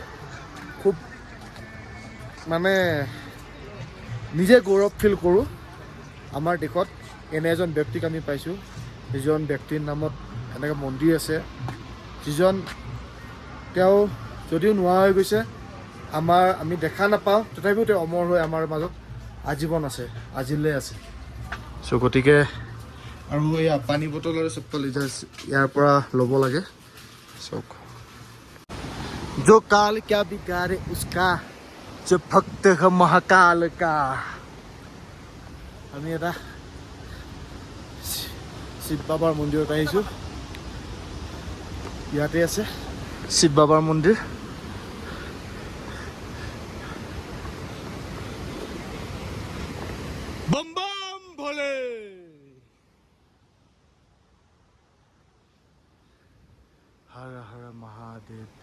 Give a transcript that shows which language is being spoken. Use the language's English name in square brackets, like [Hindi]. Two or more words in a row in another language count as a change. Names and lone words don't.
[Assamese] খুব মানে নিজে গৌৰৱ ফিল কৰোঁ, আমাৰ দেশত এনে এজন ব্যক্তিক আমি পাইছোঁ, যিজন ব্যক্তিৰ নামত এনেকৈ মন্দিৰ আছে, যিজন তেওঁ যদিও নোহোৱা হৈ গৈছে, আমি দেখা নাপাওঁ, তথাপিও তেওঁ অমৰ হৈ আমাৰ মাজত আজীৱন আছে, আজিলৈ আছে। চ' গতিকে আৰু এয়া পানী বটল আৰু চেপ্পল ইয়াৰ পৰা ল'ব লাগে। চাওক, [Hindi] जो काल क्या बिगाड़े उसका, जो भक्त है महाकाल का। [Assamese] আমি এটা শিৱ বাবাৰ মন্দিৰত আহিছোঁ। ইয়াতে আছে শিৱ বাবাৰ মন্দিৰ। বম বম ভোলে, হৰ হৰ মহাদেৱ।